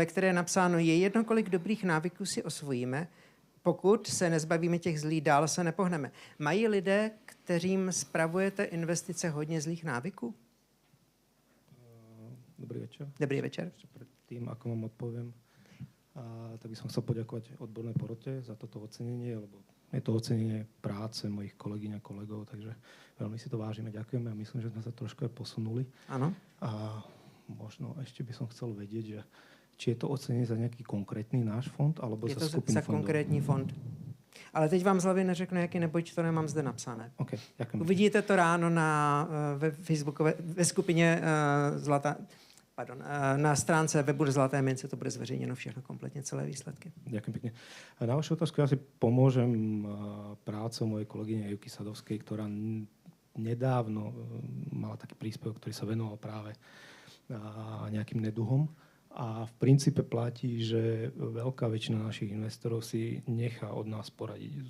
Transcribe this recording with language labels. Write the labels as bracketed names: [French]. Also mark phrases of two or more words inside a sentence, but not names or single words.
[Czech] které je napsáno, je jedno, kolik dobrých návyků si osvojíme, pokud se nezbavíme těch zlých, dál se nepohneme. Mají lidé, kterým spravujete investice, hodně zlých návyků? Dobrý večer. Dobrý večer. [Slovak] Ešte pred tým, ako vám odpoviem, tak by som chcel poďakovať odbornej porote za toto ocenenie, lebo je to ocenenie práce mojich kolegyň a kolegov, takže veľmi si to vážime, ďakujeme a myslím, že sme sa trošku aj posunuli. Áno. A možno ešte by som chcel vedieť, že či je to ocenenie za nejaký konkrétny náš fond, alebo za skupinu fondov? [Czech] Je to za konkrétní fond. Ale teď vám z hlavy neřeknu, jaký, neboť to nemám zde napsané. [Slovak] Okay, ďakujem. [Czech] Uvidíte to ráno ve skupině na stránce webu Zlaté mince, to bude zveřejněno všechno kompletně, celé výsledky. [Slovak] Ďakujem pekne. A na vašu otázku ja si pomôžem prácou mojej kolegyne Juky Sadovskej, ktorá nedávno mala taký príspevok, ktorý sa venoval práve nejakým neduhom. A v princípe platí, že veľká väčšina našich investorov si nechá od nás poradiť.